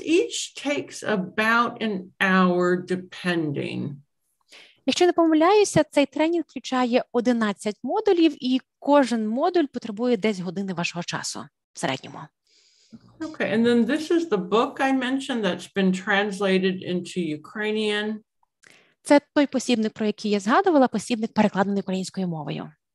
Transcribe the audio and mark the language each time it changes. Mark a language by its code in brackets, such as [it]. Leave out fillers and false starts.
[en] Each takes about an hour, depending. [uk] Якщо не помиляюся, цей тренінг включає 11 модулів, і кожен модуль потребує десь години вашого часу в середньому. [en] Okay, and then this is the book I mentioned that's been translated into Ukrainian. [uk] Це той посібник, про який я згадувала, посібник перекладений українською мовою.